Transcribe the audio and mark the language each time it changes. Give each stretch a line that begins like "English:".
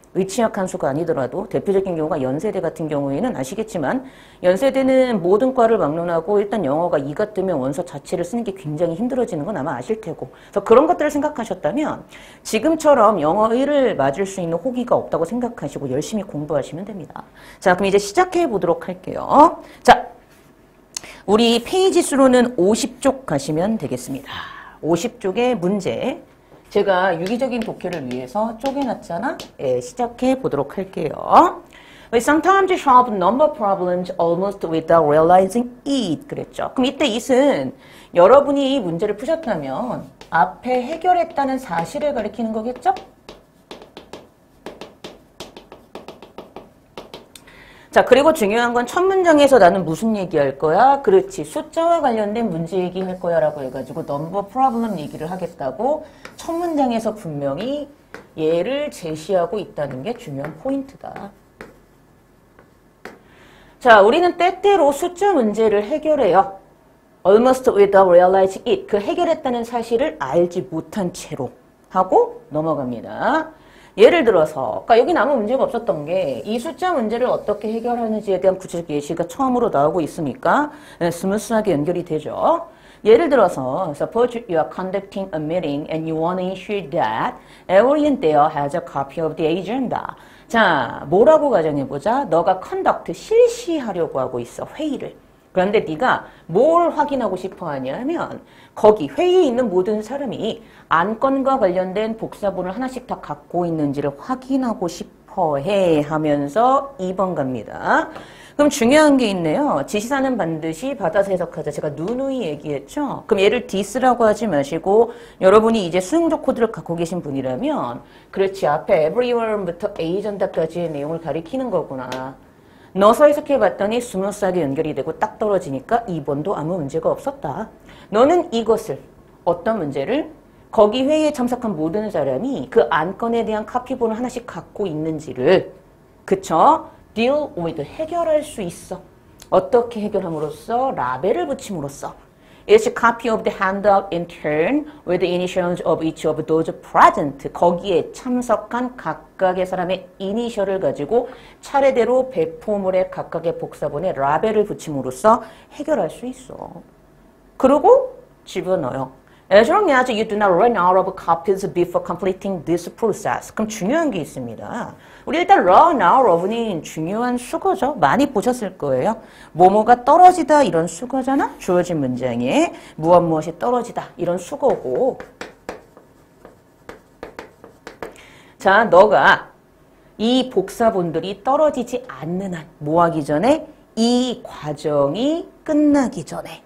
Korean: 의치학 한수가 아니더라도 대표적인 경우가 연세대 같은 경우에는 아시겠지만 연세대는 모든 과를 막론하고 일단 영어가 2가 뜨면 원서 자체를 쓰는 게 굉장히 힘들어지는 건 아마 아실 테고, 그래서 그런 것들을 생각하셨다면 지금처럼 영어 1을 맞을 수 있는 호기가 없다고 생각하시고 열심히 공부하시면 됩니다. 자, 그럼 이제 시작해 보도록 할게요. 자, 우리 페이지 수로는 50쪽 가시면 되겠습니다. 50쪽의 문제 제가 유기적인 독해를 위해서 쪼개놨잖아. 예, 시작해 보도록 할게요.
English: We sometimes solve number problems almost without realizing it.
Korean: 그랬죠. 그럼 이때 it은 여러분이 이 문제를 푸셨다면 앞에 해결했다는 사실을 가리키는 거겠죠? 자, 그리고 중요한 건 첫 문장에서 나는 무슨 얘기할 거야? 그렇지. 숫자와 관련된 문제 얘기할 거야 라고 해가지고 넘버 프로블럼 얘기를 하겠다고 첫 문장에서 분명히 얘를 제시하고 있다는 게 중요한 포인트다. 자, 우리는 때때로 숫자 문제를 해결해요.
English: Almost without realizing it.
Korean: 그 해결했다는 사실을 알지 못한 채로 하고 넘어갑니다. 예를 들어서, 그러니까 여기는 아무 문제가 없었던 게 이 숫자 문제를 어떻게 해결하는지에 대한 구체적 예시가 처음으로 나오고 있으니까 스무스하게 연결이 되죠. 예를 들어서,
English: suppose you are conducting a meeting and you want to ensure that everyone there has a copy of the agenda.
Korean: 자, 뭐라고 가정해보자. 너가 conduct, 실시하려고 하고 있어, 회의를. 그런데 네가 뭘 확인하고 싶어 하냐면 거기 회의에 있는 모든 사람이 안건과 관련된 복사본을 하나씩 다 갖고 있는지를 확인하고 싶어 해 하면서 2번 갑니다. 그럼 중요한 게 있네요. 지시사는 반드시 받아서 해석하자. 제가 누누이 얘기했죠. 그럼 얘를 this라고 하지 마시고 여러분이 이제 수능적 코드를 갖고 계신 분이라면 그렇지 앞에 everyone부터 a전다까지의 내용을 가리키는 거구나. 넣어서 해석해봤더니 스무스하게 연결이 되고 딱 떨어지니까 2번도 아무 문제가 없었다. 너는 이것을 어떤 문제를 거기 회의에 참석한 모든 사람이 그 안건에 대한 카피본을 하나씩 갖고 있는지를 그쵸? deal with 해결할 수 있어. 어떻게 해결함으로써 라벨을 붙임으로써
English: Each copy of the handout in turn with the initials of each of those present.
Korean: 거기에 참석한 각각의 사람의 이니셜을 가지고 차례대로 배포물의 각각의 복사본에 라벨을 붙임으로써 해결할 수 있어. 그리고 집어넣어요.
English: As long as you do not run out of copies before completing this process.
Korean: 그럼 중요한 게 있습니다. 우리 일단 run out of는 중요한 수거죠. 많이 보셨을 거예요. 뭐뭐가 떨어지다 이런 수거잖아. 주어진 문장에 무엇이 떨어지다 이런 수거고. 자, 너가 이 복사본들이 떨어지지 않는 한 뭐 하기 전에 이 과정이 끝나기 전에.